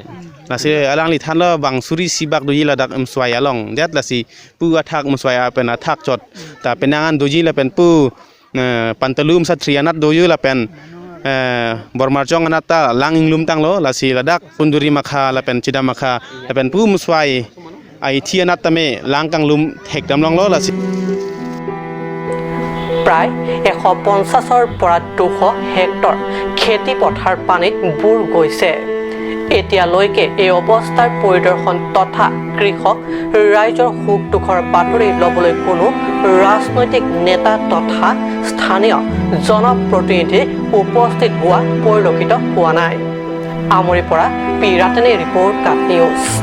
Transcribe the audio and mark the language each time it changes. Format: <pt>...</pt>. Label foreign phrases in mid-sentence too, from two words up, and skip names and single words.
<mjw>nasi alang li than lo bang suri sibak doji la dak umswai along det la si pu athak umswai pen athak chot ta penangan doji la pen pu pantalum satrianat doyu la pen bormarjong anata langing lum tanglo la si ladak punduri makha la pen chida makha la pen pu muswai ai thianat tame langkang lum hekdam longlo la si</mjw> <as>প্ৰায় 150ৰ পৰা 200 হেক্টৰ খেতি পথাৰ পানীত বুৰ গৈছে এতিয়ালৈকে এই অৱস্থাৰ পৰিদৰ্শন তথা কৃষক ৰাইজৰ সুখ দুখৰ বাতৰি ল'বলৈ কোনো ৰাজনৈতিক নেতা তথা স্থানীয় জনপ্ৰতিনিধি উপস্থিত হোৱা পৰিলক্ষিত হোৱা নাই আমৰিৰ পৰা পি ৰাটেনে ৰিপৰ্ট কাট নিউজ</as>